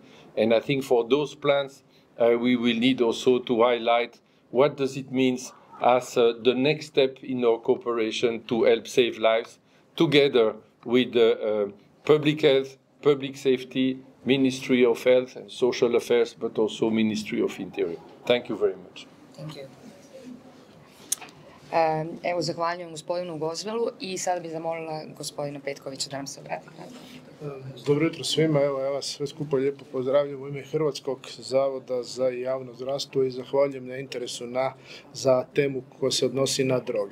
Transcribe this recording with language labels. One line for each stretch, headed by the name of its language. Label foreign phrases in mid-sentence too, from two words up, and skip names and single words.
English: And I think for those plans, we will need also to highlight what does it mean as the next step in our cooperation to help save lives together with public health, public safety, Ministry of Health and Social Affairs, but also Ministry of Interior. Thank you very much. Thank you.
Croatian: Evo, zahvaljujem gospodinu Goosdeelu i sad bih zamolila gospodina Petkovića da nam se obrati. Dobro jutro svima, evo ja vas sve skupa lijepo pozdravljam u ime Hrvatskog zavoda za javno zdravstvo i zahvaljujem na interesu za temu koja se odnosi na droge.